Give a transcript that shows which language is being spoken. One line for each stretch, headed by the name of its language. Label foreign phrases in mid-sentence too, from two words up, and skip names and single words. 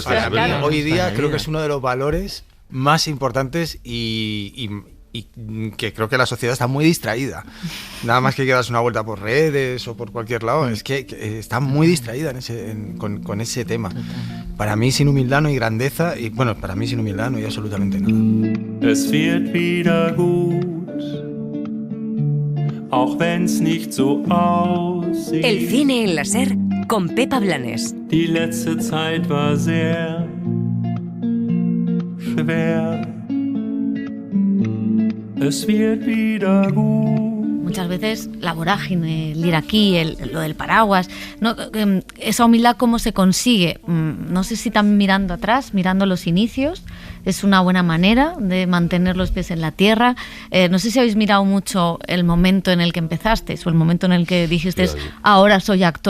Spanish: Hoy día creo que es uno de los valores más importantes y que creo que la sociedad está muy distraída. Nada más que das una vuelta por redes o por cualquier lado, es que está muy distraída con ese tema. Para mí sin humildad no hay grandeza y bueno, para mí sin humildad no hay absolutamente nada.
German: Es wird wieder gut, auch wenn's nicht so aussieht.
Spanish: El cine en la SER con Pepa Blanes.
German: Die letzte Zeit war sehr schwer. Es wird wieder gut.
Spanish: Muchas veces la vorágine, el ir aquí, lo del paraguas, ¿no? Esa humildad, ¿cómo se consigue? No sé si también mirando atrás, mirando los inicios, es una buena manera de mantener los pies en la tierra. No sé si habéis mirado mucho el momento en el que empezasteis o el momento en el que dijiste, ahora soy actor.